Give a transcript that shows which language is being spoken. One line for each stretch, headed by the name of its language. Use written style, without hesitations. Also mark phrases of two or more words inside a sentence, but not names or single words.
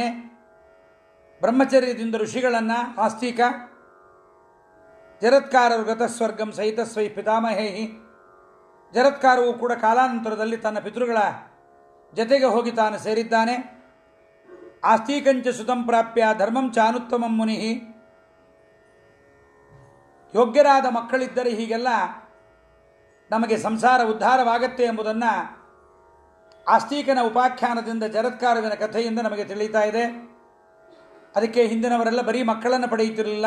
Kannada: ಬ್ರಹ್ಮಚರ್ಯದಿಂದ ಋಷಿಗಳನ್ನು, ಆಸ್ತಿಕ ಜರತ್ಕಾರರು
Sanskrit: ಗತಸ್ವರ್ಗಂ ಸಹಿತ ಸ್ವೈ ಪಿತಾಮಹೇಹಿ,
Kannada: ಜರತ್ಕಾರವು ಕೂಡ ಕಾಲಾನಂತರದಲ್ಲಿ ತನ್ನ ಪಿತೃಗಳ ಜತೆಗೆ ಹೋಗಿ ತಾನು ಸೇರಿದ್ದಾನೆ.
Sanskrit: ಆಸ್ತಿಕಂಚ ಸುತಂ ಪ್ರಾಪ್ಯ ಧರ್ಮಂ ಚಾನುತ್ತಮಂ ಮುನಿ,
Kannada: ಯೋಗ್ಯರಾದ ಮಕ್ಕಳಿದ್ದರೆ ಹೀಗೆಲ್ಲ ನಮಗೆ ಸಂಸಾರ ಉದ್ಧಾರವಾಗತ್ತೆ ಎಂಬುದನ್ನು ಆಸ್ತಿಕನ ಉಪಾಖ್ಯಾನದಿಂದ, ಜರತ್ಕಾರುವಿನ ಕಥೆಯಿಂದ ನಮಗೆ ತಿಳಿಯುತ್ತಾ ಇದೆ. ಅದಕ್ಕೆ ಹಿಂದಿನವರೆಲ್ಲ ಬರೀ ಮಕ್ಕಳನ್ನು ಪಡೆಯುತ್ತಿರಲಿಲ್ಲ.